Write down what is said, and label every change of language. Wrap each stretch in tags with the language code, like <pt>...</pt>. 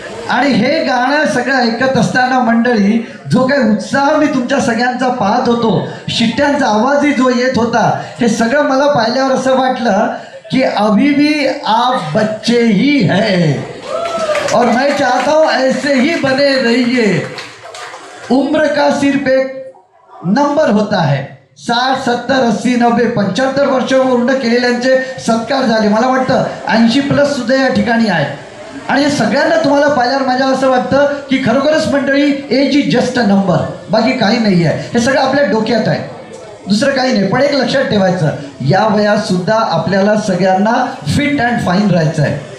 <mr>आणि हे गाणं सगळं ऐकत असताना मंडळी जो काही उत्साह मी तुमच्या सगळ्यांचा पाहत होतो, शिट्ट्यांचा आवाजही जो येत होता, हे सगळं मला पाहिल्यावर असं वाटलं कि</mr> <hi>अभी भी आप बच्चे ही हैं और मैं चाहता हूँ ऐसे ही बने रहिए. उम्र का सिर्फ एक नंबर होता है.</hi> <mr>60, 70, 80, 90, 75 वर्ष पूर्ण केलेल्यांचे सत्कार झाले. मला वाटतं 80+ सुद्धा या ठिकाणी आहेत. आणि हे सगळ्यांना तुम्हाला पाहिल्यावर माझ्या असं वाटतं की खरोखरच मंडळी</mr> <en>age is just a number,</en> <mr>बाकी काही नाही आहे. हे सगळं आपल्या डोक्यात आहे, दुसरं काही नाही. पण एक लक्षात ठेवायचं, या वयात सुद्धा आपल्याला सगळ्यांना फिट अँड फाईन राहायचं आहे.</mr>